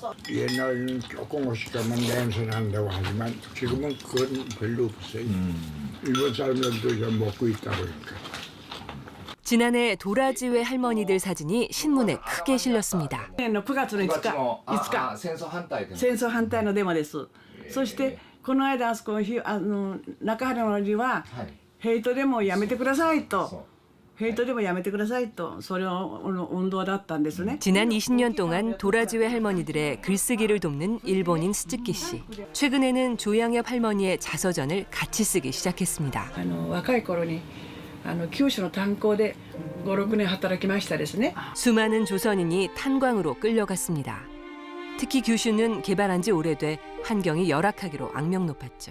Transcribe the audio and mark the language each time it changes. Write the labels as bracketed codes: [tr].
[ko] 옛날에는 조금 오시다만 냄새 난다고 하지만 지금은 그건 별로 없어요. 일본 사람들도 좀 먹고 있다 보니까. 지난해 도라지회 할머니들 사진이 신문에 크게 실렸습니다. [ja] 9月の5日戦争反対で戦争反対のデモです。そしてこの間中原のりはヘイトデモをやめてくださいと。ヘイトデモやめてくださいとそれを運動だったんですね. [ko] 지난 20년 동안 도라지회 할머니들의 글쓰기를 돕는 일본인 스즈키 씨. 최근에는 조양엽 할머니의 자서전을 같이 쓰기 시작했습니다. [ja] 若い頃に九州の炭鉱で5、6年働きましたですね. [ko] 수많은 조선인이 탄광으로 끌려갔습니다. 특히 규슈는 개발한 지 오래돼 환경이 열악하기로 악명 높았죠.